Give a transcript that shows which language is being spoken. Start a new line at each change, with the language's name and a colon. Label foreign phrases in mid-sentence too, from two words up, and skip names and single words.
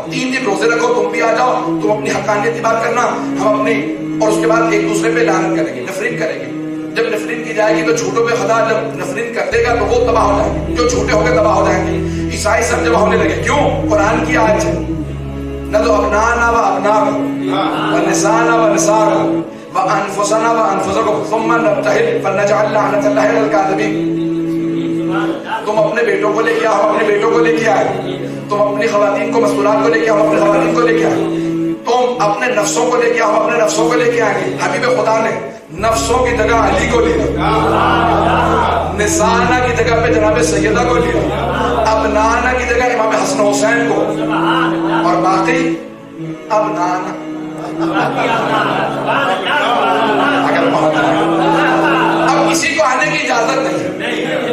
Urdu: 3 دن روزے رکھو، تم بھی آ جاؤ، تم اپنی حقانیت کی بات کرنا، ہم اپنی، اور اس کے بعد ایک دوسرے پہ لعنت کریں گے، نفرین کریں گے. جب نفرین کی جائے گی تو جھوٹوں پہ خدا جب نفرین کر دے گا تو وہ تباہ ہو جائیں گے، جو جھوٹے ہو کے تباہ ہو جائیں گے. عیسائی سب جمع ہونے لگے. کیوں؟ قرآن کی آیت ہے، نہ تو
Arabic: ابنانا و ابناکم و نسانا و نساکم و انفسنا و انفسکم ثم نبتہل فنجعل لعنت اللہ علی الکاذبین.
Urdu: تم اپنے بیٹوں کو لے کے آؤ، اپنے بیٹوں کو لے کے آئے. تم اپنی خواتین کو، مستورات کو لے کے آؤ، اپنے خواتین کو لے کے آئے. تم اپنے نفسوں کو لے کے آؤ، اپنے نفسوں کو لے کے آئیں گے. حبیب خدا نے نفسوں کی جگہ علی کو لیا، نسانا کی جگہ پہ جناب سیدہ کو لیا، ابنانا کی جگہ امام حسن حسین کو، اور باقی ابنانا اگر اب کسی کو آنے کی اجازت نہیں.